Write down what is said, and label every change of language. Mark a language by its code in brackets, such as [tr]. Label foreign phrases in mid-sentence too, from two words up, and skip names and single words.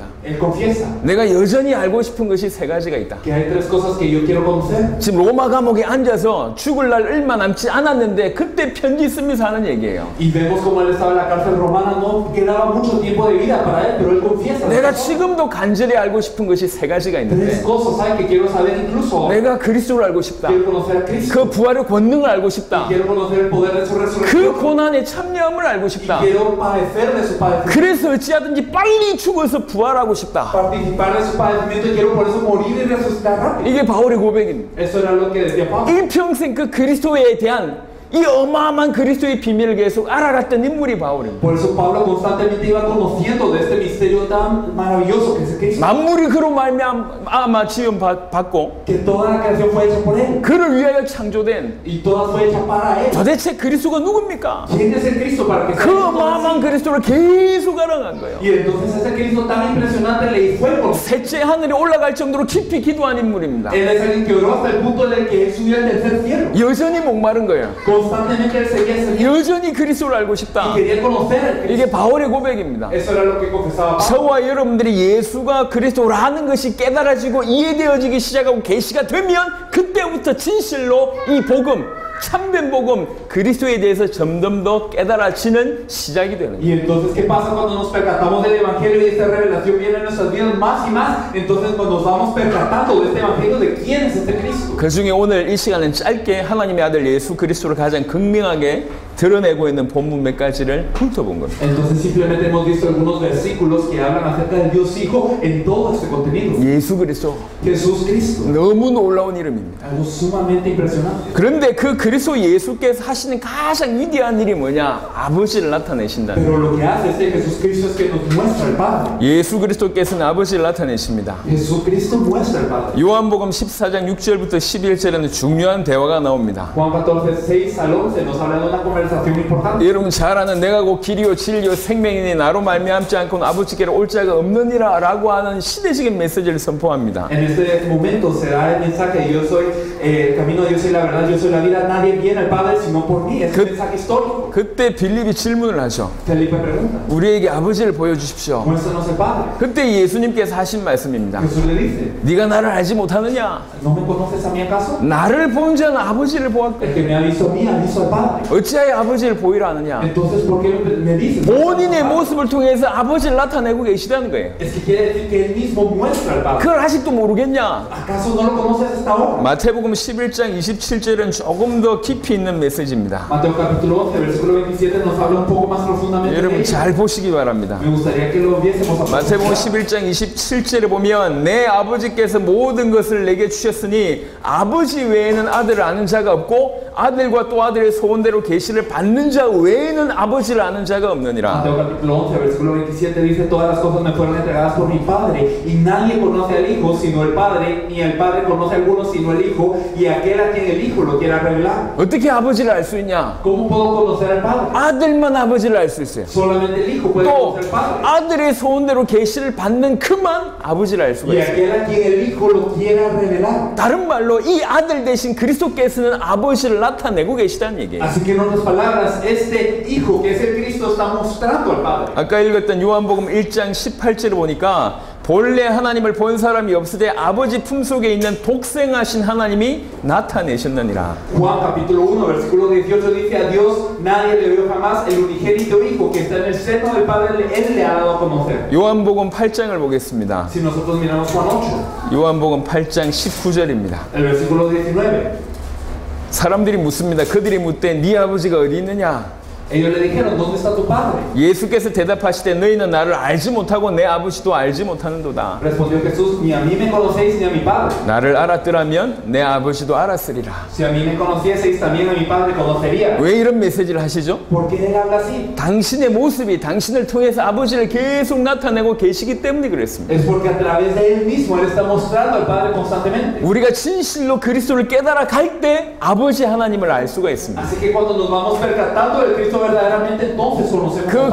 [es] Él confiesa [ko] 내가 여전히 알고 싶은 것이 세 가지가 있다. [es] que hay tres cosas que yo quiero conocer. [ko] 지금 로마 감옥에 앉아서 죽을 날 얼마 남지 않았는데 그때 편지 쓰면서 하는 얘기예요. [es] Y vemos como él estaba en la cárcel romana, no quedaba mucho tiempo de vida para él, pero él confiesa. [ko] 내가 지금도 간절히 알고 싶은 것이 세 가지가 [es] Tres [ko] 있는데 [es] cosas hay que quiero saber incluso. [ko] 내가 그리스도를 알고 싶다. [es] Quiero conocer a Cristo. [ko] 그 부활의 권능을 알고 싶다. [es] Quiero conocer el poder de su [ko] 그 [es] resurrección. [ko] 고난의 참여함을 알고 [es] Y [ko] 싶다. [es] quiero padecer de su padecimiento. [ko] 그래서 어찌하든지 빨리 죽어서 부활하고 싶다. [es] Participar de su padecimiento y quiero por eso morir y resucitar rápido. [ko] 이게 바울의 고백입니다. [es] Eso era lo que decía Pablo. [ko] 일평생 그 그리스도에 대한 이 어마어마한 그리스도의 비밀을 계속 알아갔던 인물이 바울입니다. [es] Por eso Pablo constantemente iba conociendo de este misterio tan maravilloso que es Cristo. [ko] 만물이 그로 말미암아 지음 받고 [es] Que toda la creación fue hecha por él. [ko] 그를 위하여 창조된 [es] Y toda fue hecha para él. [ko] 도대체 그리스도가 누굽니까? [es] ¿Quién es el Cristo para que sea [ko] 그 [es] todo [ko] 어마어마한 [es] así? [ko] 그리스도를 계속 알아간 거예요. [es] Y entonces ese Cristo tan impresionante le fue conocido. [ko] 셋째 하늘에 올라갈 정도로 깊이 기도한 인물입니다. [es] Él es alguien que oró hasta el punto en el que él subió al tercer cielo. [ko] 여전히 목마른 거예요. [es] Constantemente él seguía ese cielo [ko] 여전히 그리스도를 알고 싶다. [es] y quería conocer al Cristo. [ko] 이게 바울의 고백입니다. [es] Eso era lo que confesaba Pablo. [ko] 저와 여러분들이 예수가 그리스도라는 것이 깨달아지고 이해되어지기 시작하고 계시가 되면 그때부터 진실로 이 복음, 참된 복음, 그리스도에 대해서 점점 더 깨달아지는 시작이 되는 거예요. [es] Y entonces, ¿qué pasa cuando nos percatamos del Evangelio y esta revelación viene en nuestras vidas más y más? Entonces, cuando nos vamos percatando de este Evangelio, ¿de quién es este Cristo? [ko] 그 중에 오늘 이 시간은 짧게 하나님의 아들 예수 그리스도를 가장 극명하게 드러내고 있는 본문 몇 가지를 훑어본 겁니다. [es] Entonces, simplemente hemos visto algunos versículos que hablan acerca del Dios Hijo en todo este contenido. [ko] 예수 그리스도 [es] Jesús Cristo. [ko] 너무 놀라운 이름입니다. [es] Algo sumamente impresionante. [ko] 그런데 그 그리스도 예수께서 하시는 가장 위대한 일이 뭐냐? 아버지를 나타내신다는 거예요. [es] Pero lo que hace este Jesús Cristo es que nos muestra al Padre. [ko] 예수 그리스도께서는 아버지를 나타내십니다. [es] Jesucristo muestra al Padre. [ko] 요한복음 14장 6절부터 11절에는 중요한 대화가 나옵니다. [es] Juan 14, 6 al 11 nos habla de una conversación importante. [ko] 여러분 잘 아는 내가 곧 길이요 진리요 생명이니 나로 말미암지 않고는 아버지께로 올 자가 없느니라 라고 하는 시대적인 메시지를 선포합니다. [es] En este momento se da el mensaje: yo soy el camino, yo soy la verdad, yo soy la vida. Nadie viene al Padre sino por mí. Es un mensaje histórico. [ko] 그때 빌립이 질문을 하죠. [es] Felipe pregunta: [ko] 우리에게 아버지를 보여주십시오. [es] muéstranos el Padre. [ko] 그때 예수님께서 하신 말씀입니다. [es] Jesús le dice: [ko] 네가 나를 알지 못하느냐? [es] ¿no me conoces a mí acaso? [ko] 나를 본 자는 아버지를 보았고 [es] El que me ha visto a mí ha visto al Padre. [ko] 어찌하여 아버지를 보이라 하느냐? [es] Entonces, ¿por qué me dices? [ko] 본인의 모습을 통해서 아버지를 나타내고 계시다는 거예요. [es] Es que quiere decir que él mismo muestra al Padre. [ko] 그걸 아직도 모르겠냐? [es] ¿Acaso no lo conoces hasta ahora? [ko] 마태복음 11장 27절은 조금 더 깊이 있는 메시지입니다. [es] Mateo capítulo 11, versículo 27 nos habla un poco más profundamente de [ko] 여러분 [es] ello. [ko] 잘 보시기 바랍니다. [es] Me gustaría que lo viésemos a [ko] 마태복음 [es] profundidad. [ko] 11장 27절에 보면 내 아버지께서 모든 것을 내게 주셨으니 아버지 외에는 아들을 아는 자가 없고 아들과 또 아들의 소원대로 계시를 받는 자 외에는 아버지를 아는 자가 없느니라. [es] Mateo capítulo 11, versículo 27 dice: todas las cosas me fueron entregadas por mi Padre, y nadie conoce al Hijo sino el Padre, ni el Padre conoce a alguno sino el Hijo, y aquel a quien el Hijo lo quiera revelar. [ko] 어떻게 아버지를 알 수 있냐? [es] ¿Cómo puedo conocer al Padre? [ko] 아들만 아버지를 알 수 있어요. [es] Solamente el Hijo puede [ko] 또 [es] conocer al Padre. [ko] 아들의 소원대로 계시를 받는 그만 아버지를 알 수가 [es] Y [ko] 있어요. [es] aquel a quien el Hijo lo quiera revelar. [ko] 다른 말로 이 아들 대신 그리스도께서는 아버지를 나타내고 계시다는 얘기예요. [es] Así que en otras palabras, este Hijo que es el Cristo está mostrando al Padre. [ko] 아까 읽었던 요한복음 1장 18절을 보니까 본래 하나님을 본 사람이 없으되 아버지 품속에 있는 독생하신 하나님이 나타내셨느니라. [es] Juan capítulo 1, versículo 18 dice: a Dios nadie le vio jamás, el unigénito Hijo que está en el seno del Padre, Él le ha dado a conocer. [ko] 요한복음 8장을 보겠습니다. [es] Si nosotros miramos Juan 8, [ko] 요한복음 8장 19절입니다. [es] el versículo 19, [ko] 사람들이 묻습니다. 그들이 묻되 네 아버지가 어디 있느냐? [es] ellos le dijeron: ¿dónde está tu Padre? [ko] 예수께서 대답하시되 너희는 나를 알지 못하고 내 아버지도 알지 못하는도다. [es] Respondió Jesús: ni a mí me conocéis ni a mi Padre. [ko] 나를 알았더라면 내 아버지도 알았으리라. [es] Si a mí me conocieseis, también a mi Padre conocería. [ko] 왜 이런 메시지를 하시죠? [es] ¿Por qué Él habla así? [ko] 당신의 모습이 당신을 통해서 아버지를 계속 나타내고 계시기 때문에 그랬습니다. [es] Es porque a través de Él mismo Él está mostrando al Padre constantemente. [ko] 우리가 진실로 그리스도를 깨달아 갈 때 아버지 하나님을 알 수가 있습니다. [es] Así que cuando nos vamos percatando del Cristo verdaderamente, entonces conocemos al